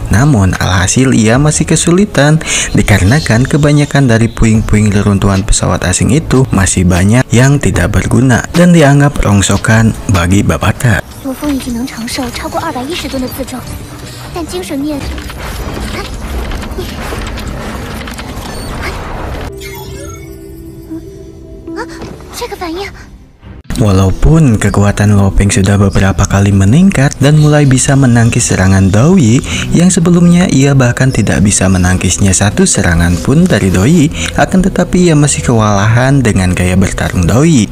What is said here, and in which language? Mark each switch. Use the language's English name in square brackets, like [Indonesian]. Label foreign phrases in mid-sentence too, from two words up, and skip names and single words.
[Indonesian] Namun, alhasil ia masih kesulitan dikarenakan kebanyakan dari puing-puing reruntuhan pesawat asing itu masih banyak yang tidak berguna dan dianggap rongsokan bagi Babata. [Chinese] 罗峰已经能承受超过210吨的自重，但精神面。这个反应。 [Indonesian] Walaupun kekuatan Lopeng sudah beberapa kali meningkat dan mulai bisa menangkis serangan Doi yang sebelumnya ia bahkan tidak bisa menangkisnya 1 serangan pun dari Doi, akan tetapi ia masih kewalahan dengan gaya bertarung Doi.